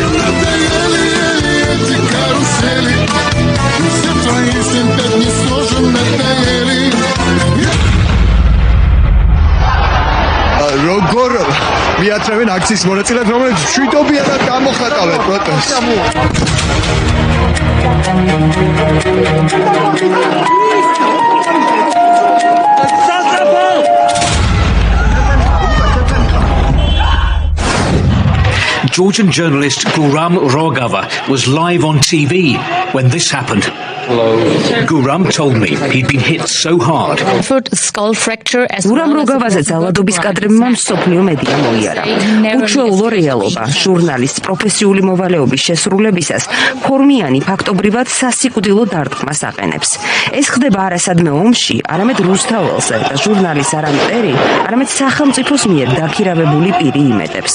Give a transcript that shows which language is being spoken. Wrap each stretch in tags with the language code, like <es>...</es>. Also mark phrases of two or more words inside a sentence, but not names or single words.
<ka>როგორ მიაწევენ აქციის მონაწილეებს, რომელიც მშვიდობიანად გამოხატავენ პროტესტს.</ka> <en>Georgian journalist Guram Rogava was live on TV when this happened. Guram told me he'd been hit so hard. Skull fracture as</en> <ka>Guram Rogavაზე ძალადობის კადრებმა მსოფლიო მედია მოიარა. უჩვეულო რეალობა, ჟურნალისტ პროფესიული მოვალეობის შესრულებისას ფორმიანი ფაქტობრივად სასიკვდილო დარტყმას აყენებს. ეს ხდება არასადმე ომში, არამედ რუსთაველზე და ჟურნალის არამტერი, არამედ სახელმწიფოს მიერ დაქირავებული პირი იმედებს.</ka>